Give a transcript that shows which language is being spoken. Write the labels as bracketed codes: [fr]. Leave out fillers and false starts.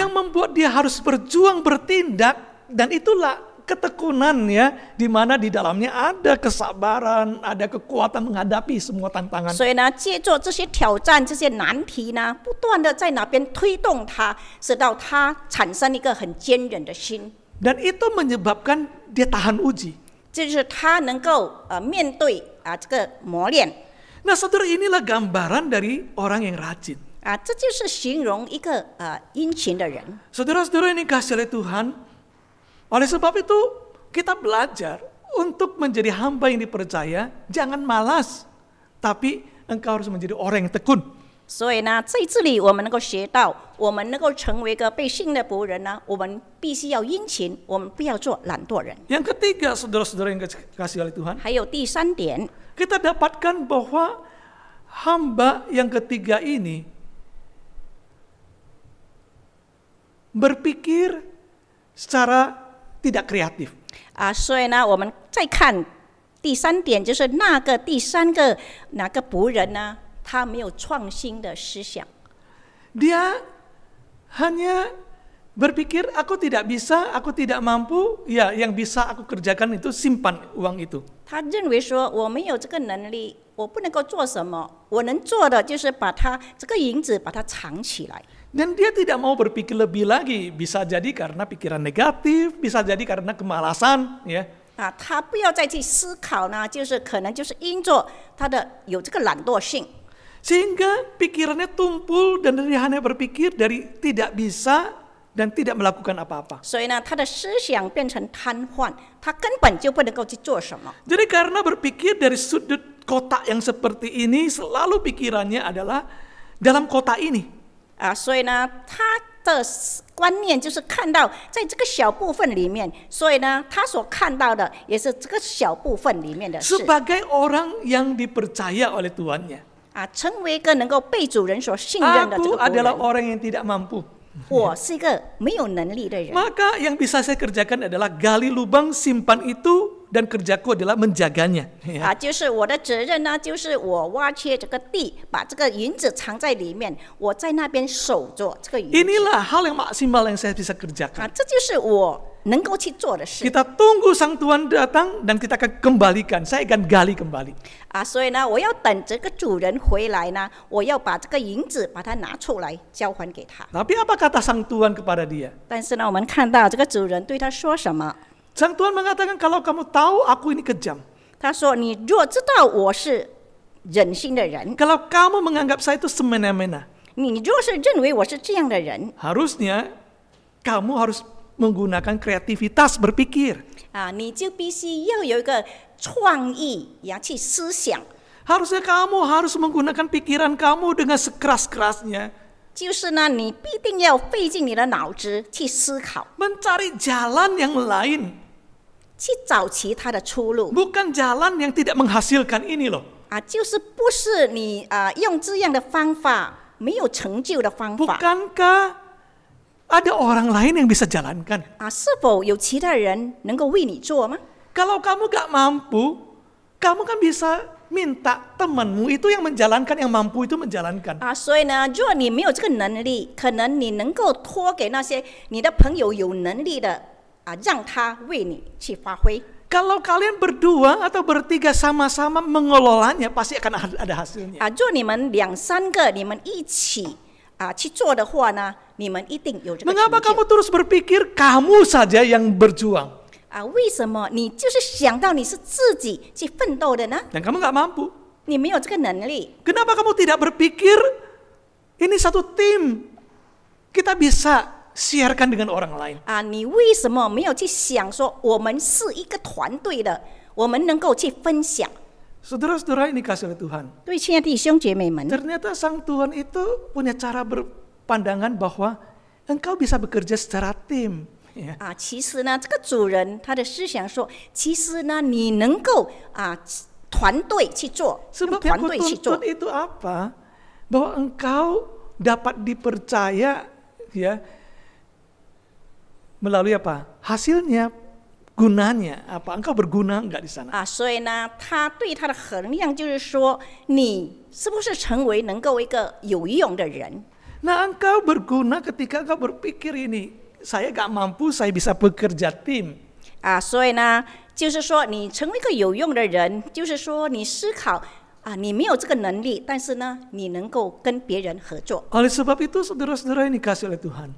[id] Yang membuat dia harus berjuang, bertindak, dan itulah ketekunan ya, di mana di dalamnya ada kesabaran, ada kekuatan menghadapi semua tantangan. [zh] 所以呢，借助这些挑战、这些难题呢，不断的在哪边推动他，使到他产生一个很坚韧的心。 [id] Dan itu menyebabkan dia tahan uji. [zh] 这就是他能够面对这个磨练。 [id] Nah, saudara, inilah gambaran dari orang yang rajin. [zh] 啊，这就是形容一个殷勤的人。 [id] Saudara-saudara ini kasih oleh Tuhan. Oleh sebab itu kita belajar untuk menjadi hamba yang dipercaya, jangan malas, tapi engkau harus menjadi orang yang tekun. [zh] 所以呢，在这里我们能够学到，我们能够成为一个被信的仆人呢，我们必须要殷勤，我们不要做懒惰人。 [id] Yang ketiga, saudara-saudara yang kasih oleh Tuhan, [zh] 还有第三点， [id] kita dapatkan bahwa hamba yang ketiga ini berpikir secara tidak kreatif. [zh] 所以呢，我们再看第三点，就是第三个仆人呢，他没有创新的思想。 [id] Dia hanya berpikir aku tidak bisa, aku tidak mampu, ya yang bisa aku kerjakan itu simpan uang itu. [zh] 他认为说我没有这个能力，我不能够做什么，我能做的就是把这个银子把它藏起来。 [id] Dan dia tidak mau berpikir lebih lagi, bisa jadi karena pikiran negatif, bisa jadi karena kemalasan, ya. [zh] 他不要再去思考呢，就是可能就是因着他的有这个懒惰性， [id] Sehingga pikirannya tumpul dan dia hanya berpikir dari tidak bisa dan tidak melakukan apa-apa. [zh] 所以呢，他的思想变成瘫痪，他根本就不能够去做什么。 [id] Jadi karena berpikir dari sudut kotak yang seperti ini, selalu pikirannya adalah dalam kotak ini. [zh] 所以呢，他的观念就是看到在这个小部分里面，所以呢，他所看到的也是这个小部分里面的事。 [id] Sebagai orang yang dipercaya oleh tuannya. [zh] 成为一个能够被主人所信任的这 [id] Aku [zh] 个仆 [id] adalah [zh] 人， [id] orang yang tidak mampu. [zh] 我是一个没有能力的人。 [id] Maka yang bisa saya kerjakan adalah gali lubang, simpan itu, dan kerjaku adalah menjaganya. [zh] 就是我的责任呢，就是我挖掘这个地，把这个银子藏在里面，我在那边守着这个银子。 [id] Inilah hal yang maksimal yang saya bisa kerjakan. [zh] 这就是我能够去做的事。 [id] Kita tunggu sang Tuhan datang dan kita akan kembalikan. Saya akan gali kembali. [zh] 所以呢，我要等这个主人回来呢，我要把这个银子把它拿出来交还给他。 [id] Tapi apa kata sang Tuhan kepada dia? [zh] 但是呢，我们看到这个主人对他说什么？ [id] Sang Tuhan mengatakan, kalau kamu tahu aku ini kejam. [zh] 他说：“你若知道我是忍心的人， [id] Kalau kamu menganggap saya itu semena-mena. [zh] 你若是认为我是这样的人， [id] Harusnya kamu harus menggunakan kreativitas berpikir. [zh] 你就必须要有一个创意呀，去思想。 [id] Harusnya kamu harus menggunakan pikiran kamu dengan sekeras-kerasnya. [zh] 就是呢，你必定要费尽你的脑子去思考， [id] Mencari jalan yang lain. [zh] 去找其他的出路。 [id] Bukan jalan yang tidak menghasilkan ini loh. [zh] 就是不是你用这样的方法没有成就的方法。 [id] Bukankah ada orang lain yang bisa jalankan? [zh] 是否有其他人能够为你做吗？ [id] Kalau kamu gak mampu, kamu kan bisa minta temanmu itu yang menjalankan, yang mampu itu menjalankan. [zh] 所以呢，如果你没有这个能力，可能你能够托给那些你的朋友有能力的让他为你去发挥。 [id] Kalau kalian berdua atau bertiga sama-sama mengelolanya, pasti akan ada hasilnya. [zh] 如果你们2、3个你们一起去做的话呢，你们一定有这个成 [id] Mengapa [zh] 就。 [id] kamu terus berpikir kamu saja yang berjuang? [zh] 为什么你就是想到你是自己去奋斗的呢？ [id] Dan kamu gak mampu. [zh] 你没有这个能力。 [id] Kenapa kamu tidak berpikir ini satu tim, kita bisa sharekan dengan orang lain? [zh] 你为什么没有去想说我们是一个团队的，我们能够去分享？ [id] Saudara-saudara ini kasih oleh Tuhan. [zh] 对，亲爱的弟兄姐妹们， [id] Ternyata sang Tuhan itu punya cara berpandangan bahwa engkau bisa bekerja secara tim. [zh] 其实呢，这个主人他的思想说，其实呢，你能够团队去做，用 [id] Sebab [zh] 团 [id] yang [zh] 队去做 [id] kutuntut。 itu apa? Bahwa engkau dapat dipercaya, ya, melalui apa? Hasilnya, gunanya apa? Engkau berguna enggak di sana? [zh] 所以呢，他对他的衡量就是说，你是不是成为能够一个有用的人？ [id] Nah, engkau berguna ketika engkau berpikir ini, saya gak mampu, saya bisa bekerja tim. [zh] 所以呢，就是说你成为一个有用的人，就是说你思考你没有这个能力，但是呢，你能够跟别人合作。 [id] Oleh sebab itu, saudara-saudara ini kasih oleh Tuhan.